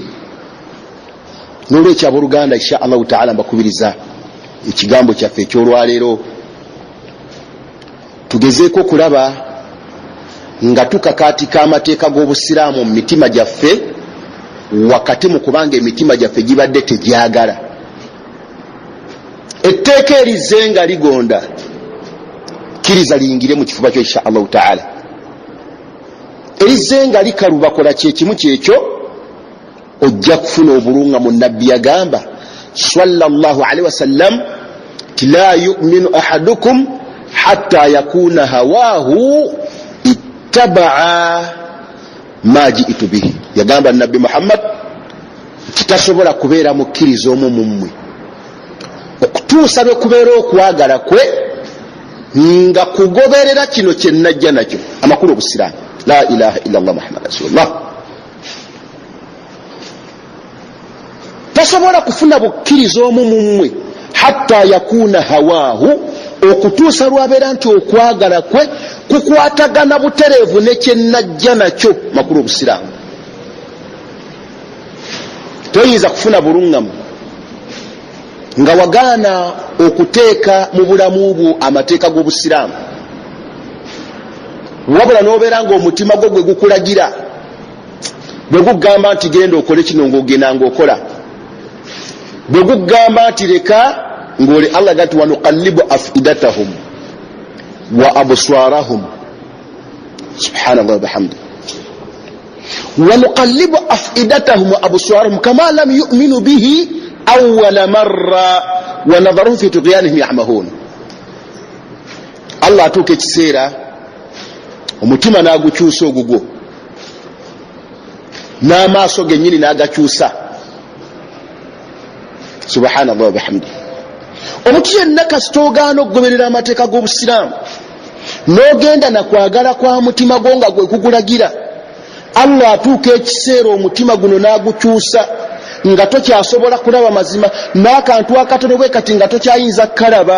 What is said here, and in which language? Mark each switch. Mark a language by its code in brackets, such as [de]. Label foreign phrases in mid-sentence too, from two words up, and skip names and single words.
[lg] N'olwekyo abooluganda [ar] إن شاء الله تعالى [lg] mbakubiriza ekigambo kyaffe ekyolwaleero tugezeeko kulaba nga tukakaatika amateeka g'obusiraamu mu mitima gyaffe, wakati mu kubanga emitima gyaffe gibadde tegyagala. Etteeka erizze nga ligonda kkiriza liyingire mu kifuba kyo [ar] إن شاء الله تعالى. [lg] Erizze nga likaluba kola kyekimu kyekyo ojja kufuna obulunga. Mu Nabbi yagamba [ar] صلى الله عليه وسلم تي لا يؤمن أحدكم حتى يكون هواه تبعا ما جئت به. [lg] Yagamba Nabbi Muhammad kitasobola kubeera mukkiriza omu mummwe okutuusa lwe kubeera okwagala kwe nga kugoberera kino kye najja nakyo, amakulu obusiraamu, [ar] لا إله إلا الله محمد رسول الله. [lg] Tasobola kufuna bukkiriza omu mummwe [ar] حتى يكون هواه, [lg] okutuusa lwabeera nti okwagala kwe kukwatagana butereevu ne kye najja nakyo, makulu obusiraamu. Toyinza kufuna bulungamu nga wagaana okuteeka mu bulamu bwo amateeka g'obusiraamu, wabula n'obeera ng'omutima gwo gwe gukulagira, bwe gugamba nti genda okole kino ng'ogenda ng'okola, bwe gugamba nti leka ng'oli. Allah gati [ar] ونقلب أفئدتهم وأبصارهم سبحان الله وبحمده ونقلب أفئدتهم وأبصارهم كما لم يؤمنوا به أول مرة ونذرهم في طغيانهم يعمهون. [lg] Allah atuuka ekiseera omutima n'agukyusa ogugwo, n'amaaso gennyini n'agakyusa, [ar] سبحان الله وبحمده. [lg] Omuntu yenna kasita ogaana okugoberera amateeka g'obusiraamu n'ogenda nakwagala kwa mutima gwo nga gwe kugulagira, Allah atuuka ekiseera omutima guno n'agukyusa nga tokyasobola kulaba mazima, n'akantu akatono bwe kati nga tokyayinza kalaba.